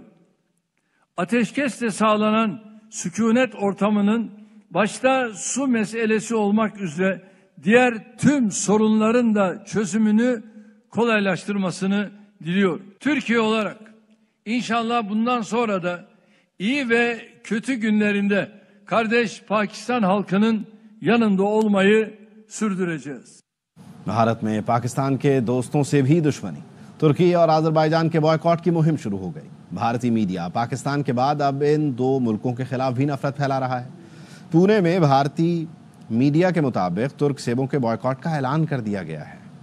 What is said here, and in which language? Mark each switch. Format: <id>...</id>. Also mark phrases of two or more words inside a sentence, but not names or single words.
<tr>Ateşkesle sağlanan sükunet ortamının başta su meselesi olmak üzere diğer tüm sorunların da çözümünü kolaylaştırmasını diliyorum. Türkiye olarak inşallah bundan sonra da iyi ve kötü günlerinde kardeş Pakistan halkının yanında olmayı sürdüreceğiz.</tr> <ur>بھارت میں پاکستان کے دوستوں سے بھی دشمنی، ترکی اور آذربائیجان کے بائیکاٹ کی مہم شروع ہو گئی۔ بھارتی میڈیا پاکستان کے بعد اب ان دو ملکوں کے خلاف بھی نفرت پھیلا رہا ہے۔ پونے میں بھارتی میڈیا کے مطابق ترک سیبوں کے بائیکاٹ کا اعلان کر دیا گیا ہے۔</ur>